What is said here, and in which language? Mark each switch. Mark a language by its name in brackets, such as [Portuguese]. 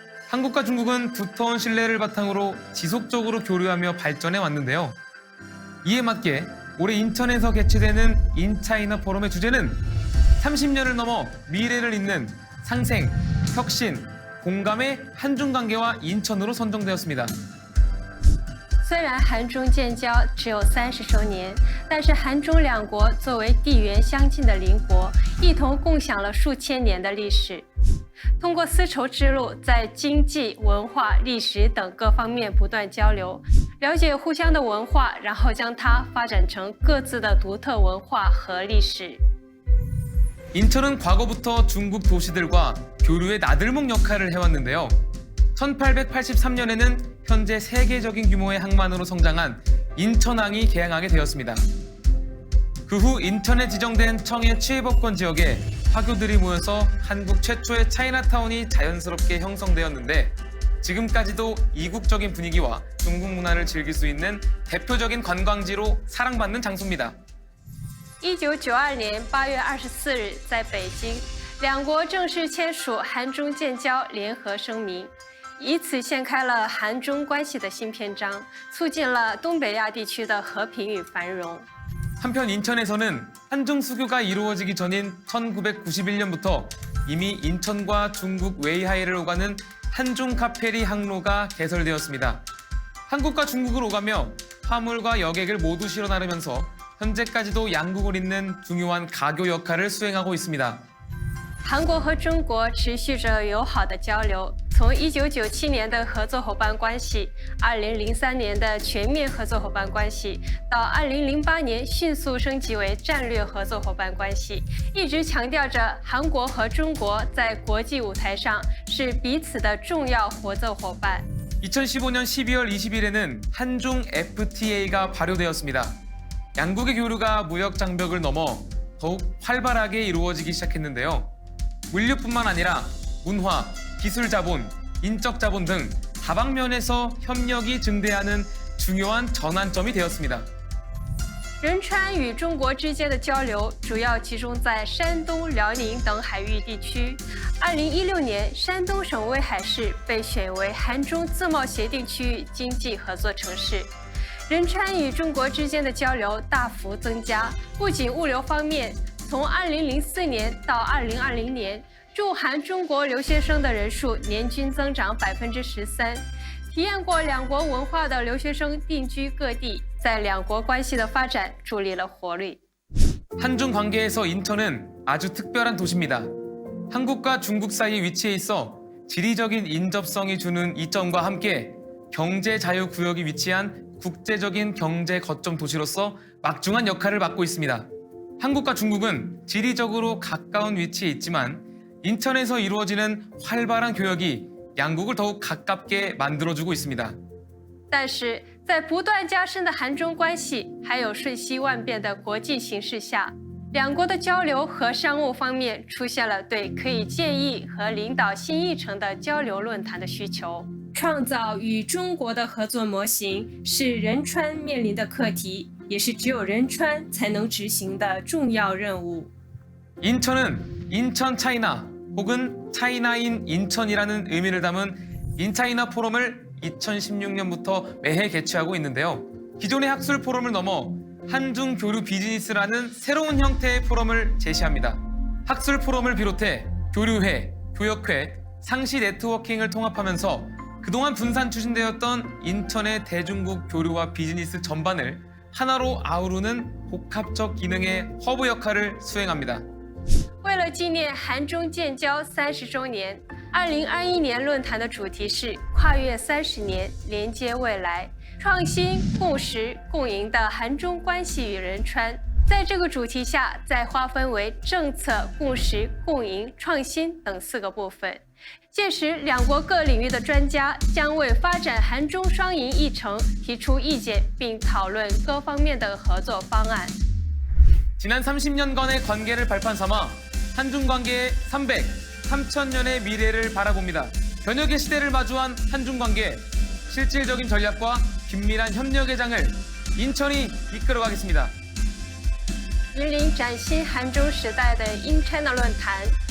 [Korean] 한국과 중국은 두터운 신뢰를 바탕으로 지속적으로 교류하며 발전해 왔는데요. 이에 맞게 올해 인천에서 개최되는 인차이나 포럼의 주제는 30년을 넘어 미래를 잇는 상생, 혁신, 공감의 한중 관계와 인천으로 선정되었습니다. [Chinese] 虽然韩中建交只有30周年，但是韩中两国作为地缘相近的邻国，一同共享了数千年的历史。通过丝绸之路，在经济、文化、历史等各方面不断交流，了解互相的文化，然后将它发展成各自的独特文化和历史。 [Korean] 인천은 과거부터 중국 도시들과 교류의 나들목 역할을 해왔는데요. 1883년에는 현재 세계적인 규모의 항만으로 성장한 인천항이 개항하게 되었습니다. 그 후 인천에 지정된 청해 치해법권 지역에 화교들이 모여서 한국 최초의 차이나타운이 자연스럽게 형성되었는데 지금까지도 이국적인 분위기와 중국 문화를 즐길 수 있는 대표적인 관광지로 사랑받는 장소입니다. [Chinese] 1992年8月24日，在北京，两国正式签署韩中建交联合声明。以此掀开了韩中关系的新篇章，促进了东北亚地区的和平与繁荣。 [Korean] 한편 인천에서는 한중 수교가 이루어지기 전인 1991년부터 이미 인천과 중국 웨이하이를 오가는 한중 카페리 항로가 개설되었습니다. 한국과 중국을 오가며 화물과 여객을 모두 실어 나르면서 현재까지도 양국을 잇는 중요한 가교 역할을 수행하고 있습니다. [Chinese] 韩国和中国持续着友好的交流，从1997年的合作伙伴关系，2003年的全面合作伙伴关系，到2008年迅速升级为战略合作伙伴关系，一直强调着韩国和中国在国际舞台上是彼此的重要合作伙伴。 [Korean] 2015년 12월 20일에는 한중 FTA가 발효되었습니다. 양국의 교류가 무역 장벽을 넘어 더욱 활발하게 이루어지기 시작했는데요. 물류뿐만 아니라 문화, 기술 자본, 인적 자본 등 다방면에서 협력이 증대하는 중요한 전환점이 되었습니다. [Chinese] 仁川与中国之间的交流主要集中在山东、辽宁等海域地区。 2016年，山东省威海市被选为韩中自贸协定区域经济合作城市。仁川与中国之间的交流大幅增加，不仅物流方面，从2004年到2020年，驻韩中国留学生的人数年均增长13%。体验过两国文化的留学生定居各地，在两国关系的发展助力了活力。 [Korean] 한중 관계에서 인천은 아주 특별한 도시입니다. 한국과 중국 사이에 위치해 있어 지리적인 인접성이 주는 이점과 함께 경제 자유 구역이 위치한 국제적인 경제 거점 도시로서 막중한 역할을 맡고 있습니다. 한국과 중국은 지리적으로 가까운 위치에 있지만 인천에서 이루어지는 활발한 교역이 양국을 더욱 가깝게 만들어주고 있습니다. [Chinese] 但是在不断加深的韩中关系，还有瞬息万变的国际形势下，两国的交流和商务方面出现了对可以建议和领导新议程的交流论坛的需求。创造与中国的合作模型是仁川面临的课题，也是只有仁川才能执行的重要任务。 [Korean] 인천은 인천 차이나 혹은 차이나인 인천이라는 의미를 담은 인차이나 포럼을 2016년부터 매해 개최하고 있는데요. 기존의 학술 포럼을 넘어 한중 교류 비즈니스라는 새로운 형태의 포럼을 제시합니다. 학술 포럼을 비롯해 교류회, 교역회, 상시 네트워킹을 통합하면서 그동안 분산 추진되었던 인천의 대중국 교류와 비즈니스 전반을 하나로 아우르는 복합적 기능의 허브 역할을 수행합니다. [Chinese] 为了纪念韩中建交30周年，2021年论坛的主题是跨越30年，连接未来，创新、共识、共赢的韩中关系与仁川。在这个主题下，再划分为政策、共识、共赢、创新等4个部分。届时，两国各领域的专家将为发展韩中双赢议程提出意见，并讨论各方面的合作方案。 [Korean] 지난 30년간의 관계를 발판 삼아 한중 관계의 300, 3000년의 미래를 바라봅니다. 변혁의 시대를 마주한 한중 관계, 실질적인 전략과 긴밀한 협력의 장을 인천이 이끌어가겠습니다. [Chinese] 引领崭新韩中时代的 In-China 论坛